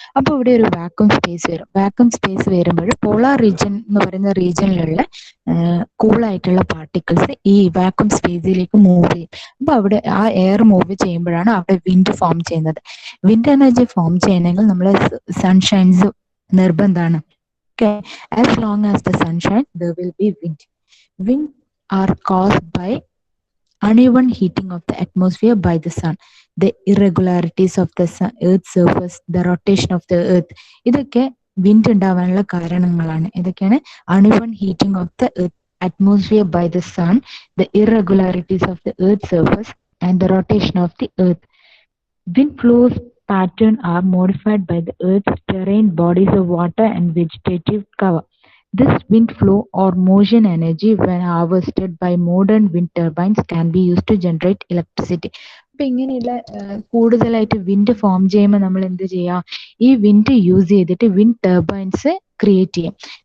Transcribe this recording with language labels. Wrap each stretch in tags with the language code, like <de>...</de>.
<ml>അപ്പോൾ ഇവിടെ ഒരു വാക്വം സ്പേസ് വരും. വാക്വം സ്പേസ് വരുമ്പോൾ പോളാർ റീജിയൻ എന്ന് പറയുന്ന റീജിയനിലുള്ള കൂളായിട്ടുള്ള പാർട്ടിക്കിൾസ് ഈ വാക്വം സ്പേസിലേക്ക് മൂവ് ചെയ്യും. അപ്പോൾ അവിടെ ആ എയർ മൂവ് ചെയ്യുമ്പോഴാണ് അവിടെ വിൻഡ് ഫോം ചെയ്യുന്നത്. വിൻഡ് എനർജി ഫോം ചെയ്യണമെങ്കിൽ നമ്മൾ സൺഷൈൻസ് നിർബന്ധമാണ്.</ml> <en>As long as the sun shines, there will be wind. Wind are caused by uneven heating of the atmosphere by the sun, the irregularities of the earth's surface, the rotation of the earth.</en> <ml>ഇതൊക്കെ wind ഉണ്ടാവാനുള്ള കാരണങ്ങളാണ്. ഇതൊക്കെയാണ്</ml> <en>uneven heating of the earth atmosphere by the sun, the irregularities of the earth's surface and the rotation of the earth. Wind flows pattern are modified by the earth's terrain, bodies of water and vegetative cover. This wind flow or motion energy, when harvested by modern wind turbines, can be used to generate electricity.</en> <ml>അപ്പൊ ഇങ്ങനെയുള്ള കൂടുതലായിട്ട് wind form ചെയ്യുമ്പോൾ നമ്മൾ എന്ത് ചെയ്യാം? ഈ wind use ചെയ്തിട്ട് wind turbines create ചെയ്യും.</ml>